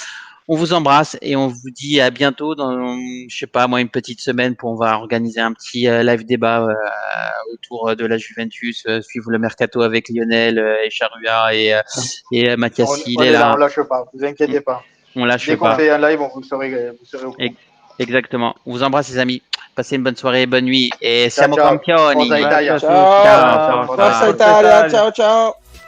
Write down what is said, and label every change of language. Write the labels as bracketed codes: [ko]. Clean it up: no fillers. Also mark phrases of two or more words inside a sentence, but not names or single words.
[fr] On vous embrasse et on vous dit à bientôt dans, je sais pas, moi, une petite semaine pour on va organiser un petit live débat autour de la Juventus, suivre le mercato avec Lionel et Charrua et Mathias On il est est là, là. on lâche pas, vous inquiétez pas. On lâche Dès qu'on pas. fait un live, vous serez au courant. Exactement. On vous embrasse, les amis. Passez une bonne soirée, bonne nuit et [it] Ciao, siamo ciao. campioni. Forza Italia. Ciao. Ciao. Ciao. Forza Italia. Ciao, ciao.